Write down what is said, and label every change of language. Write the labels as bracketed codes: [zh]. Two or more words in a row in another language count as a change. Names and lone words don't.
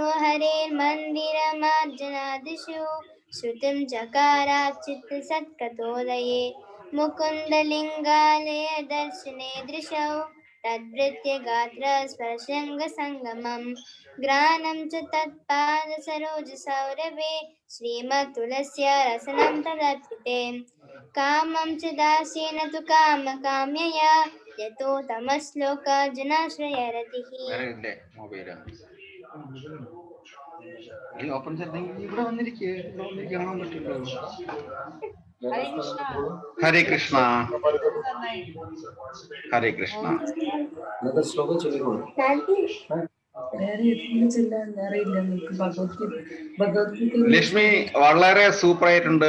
[sa] हरेर्मन्दिरमार्जनादिषु श्रुतिं चकाराच्युतसत्कतोदये मुकुन्दलिङ्गालय दर्शने दृशौ तद्वृत्य गात्र स्पर्शङ्गसङ्गमम् ग्रानं च तत्पादसरोजसौरभे श्रीमत्तुलस्य रसनं तदर्पिते कामं च दासेन तु कामकाम्यया यतो तमश्लोक जनाश्रयरतिः [en] mobile open [ml] ചെയ്തെങ്കിൽ ഇവിടെ വന്നിരിക്കേ കാണാൻ പറ്റില്ല. ഹരേ കൃഷ്ണ ഹരേ കൃഷ്ണ. ശ്ലോകം ചൊല്ലിക്കോളൂ. ലക്ഷ്മി വളരെ സൂപ്പർ ആയിട്ടുണ്ട്.